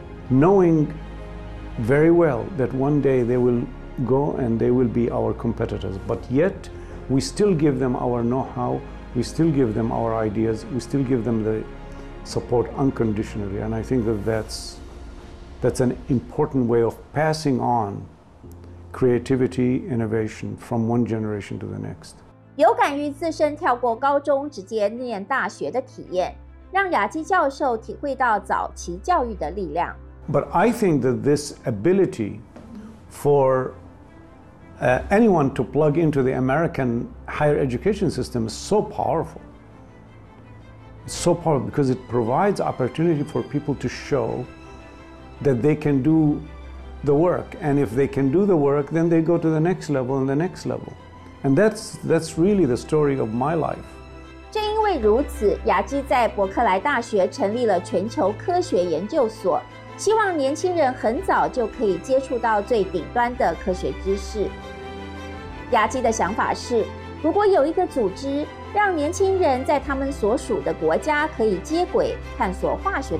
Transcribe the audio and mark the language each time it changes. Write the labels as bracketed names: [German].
[English] Knowing very well that one day they will go and they will be our competitors, but yet we still give them our know-how, we still give them our ideas, we still give them the support unconditionally. And I think that that's an important way of passing on creativity, innovation from one generation to the next. [Chinese] 有感于自身跳过高中直接念大学的体验，让雅基教授体会到早期教育的力量。 [English] But I think that this ability for anyone to plug into the American higher education system is so powerful. It's so powerful because it provides opportunity for people to show that they can do the work. And if they can do the work, then they go to the next level and the next level. And that's really the story of my life. [Chinese] 正因为如此，雅基在伯克莱大学成立了全球科学研究所。希望年轻人很早就可以接触到最顶端的科学知识。雅基的想法是，如果有一个组织让年轻人在他们所属的国家可以接轨，探索化学的。